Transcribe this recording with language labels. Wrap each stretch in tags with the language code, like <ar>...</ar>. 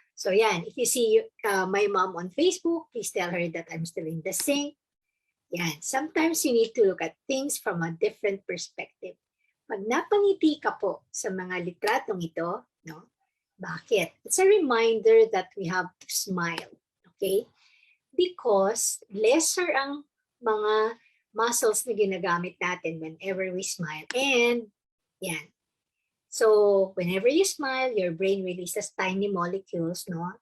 <en>So yan, if you see my mom on Facebook, please tell her that I'm still in the sink. Yan, sometimes you need to look at things from a different perspective.</en> <tl>Pag napangiti ka po sa mga litratong ito, no? Bakit?</tl> <en>It's a reminder that we have to smile, okay? Because lesser</en> <tl>ang mga</tl> <en>muscles</en> <tl>na ginagamit natin</tl> <en>whenever we smile. And, yan. So, whenever you smile, your brain releases tiny molecules, no?</en>